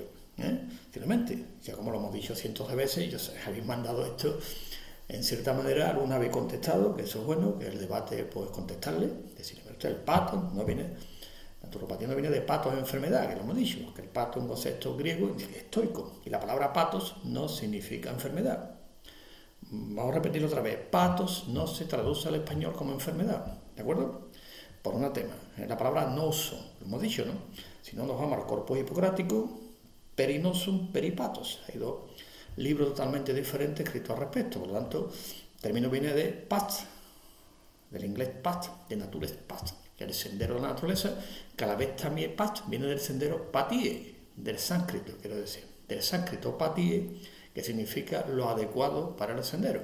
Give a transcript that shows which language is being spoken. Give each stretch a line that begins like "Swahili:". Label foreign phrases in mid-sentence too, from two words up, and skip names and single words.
Spanish: Finalmente, ya como lo hemos dicho cientos de veces, y os habéis mandado esto, en cierta manera alguna habéis contestado, que eso es bueno, que el debate pues contestarle, decirle, el pato no viene, naturopatía no viene de patos de enfermedad, que lo hemos dicho, que el pato es un concepto griego estoico, y la palabra patos no significa enfermedad. Vamos a repetirlo otra vez. Patos no se traduce al español como enfermedad, ¿de acuerdo? Por un tema. La palabra noso, lo hemos dicho, ¿no? Si no, nos vamos al corpus hipocrático, perinosum, peripatos. Hay dos libros totalmente diferentes escritos al respecto. Por lo tanto, el término viene de pat, del inglés pat, de
English: natures pat,
Spanish: que es el sendero de la naturaleza, que a la vez también pat viene del sendero patie, del sánscrito, quiero decir, del sánscrito patie, que significa lo adecuado para el sendero.